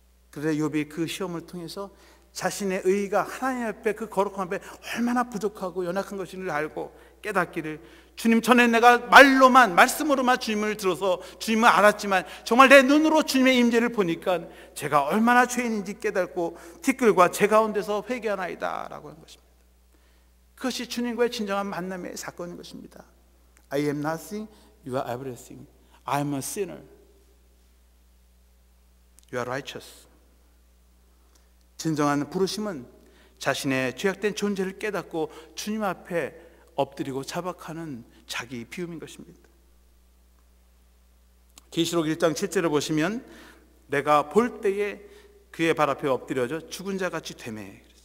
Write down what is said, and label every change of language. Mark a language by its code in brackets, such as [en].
[ko] 그래서 욥이 그 시험을 통해서 자신의 의의가 하나님 앞에, 그 거룩한 앞에 얼마나 부족하고 연약한 것인지를 알고 깨닫기를, 주님 전에 내가 말씀으로만 주님을 들어서 주님을 알았지만 정말 내 눈으로 주님의 임재를 보니까 제가 얼마나 죄인인지 깨닫고 티끌과 제 가운데서 회개하나이다 라고 하는 것입니다. 그것이 주님과의 진정한 만남의 사건인 것입니다. [en] I am nothing, you are everything. I am a sinner, you are righteous. [ko] 진정한 부르심은 자신의 죄악된 존재를 깨닫고 주님 앞에 엎드리고 자박하는 자기 비움인 것입니다. 계시록 1장 7절을 보시면 내가 볼 때에 그의 발 앞에 엎드려져 죽은 자같이 되매.